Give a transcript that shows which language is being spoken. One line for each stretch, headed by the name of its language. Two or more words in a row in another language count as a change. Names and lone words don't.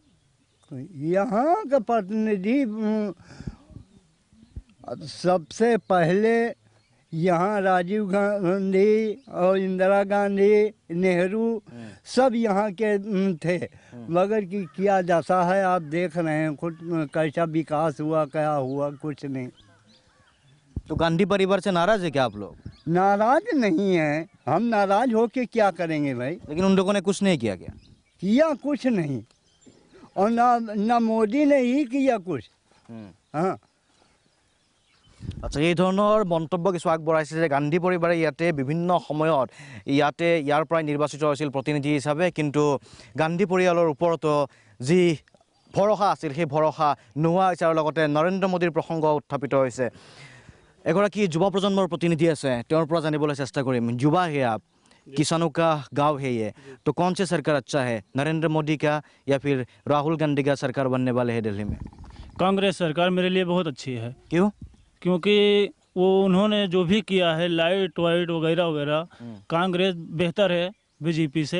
Hindi: यहाँ का प्रतिनिधि सबसे पहले यहाँ राजीव गांधी और इंदिरा गांधी, नेहरू सब यहाँ के थे, मगर कि क्या दशा है आप देख रहे हैं खुद, कैसा विकास हुआ क्या हुआ, कुछ नहीं। तो गांधी परिवार से नाराज है क्या आप लोग? नाराज नहीं है, हम नाराज होके क्या करेंगे भाई? लेकिन उन लोगों ने कुछ नहीं किया क्या? किया कुछ नहीं, और ना मोदी ने ही किया कुछ। हाँ।
Assamese: আচ্ছা, এই ধৰণৰ মন্তব্য কিছু আগবঢ়াইছে যে গান্ধী পৰিবাৰে ইয়াতে বিভিন্ন সময়ত ইয়াৰ পৰাই নিৰ্বাচিত হৈছিল প্ৰতিনিধি হিচাপে, কিন্তু গান্ধী পৰিয়ালৰ ওপৰতো যি ভৰসা আছিল সেই ভৰসা নোহোৱা হৈছে, আৰু লগতে নৰেন্দ্ৰ মোদীৰ প্ৰসংগ উত্থাপিত হৈছে। এগৰাকী যুৱ প্ৰজন্মৰ প্ৰতিনিধি আছে, তেওঁৰ পৰা জানিবলৈ চেষ্টা কৰিম।
Hindi: যুৱা है आप, किसानों का गाँव है ये, तो कौन सी सरकार अच्छा है, नरेंद्र मोदी का या फिर राहुल गांधी का सरकार बनने वाले है दिल्ली में? कांग्रेस सरकार मेरे लिए बहुत अच्छी है। क्यों? क्योंकि वो उन्होंने जो भी किया है लाइट वाइट वगैरह वगैरह, कांग्रेस बेहतर है बीजेपी से।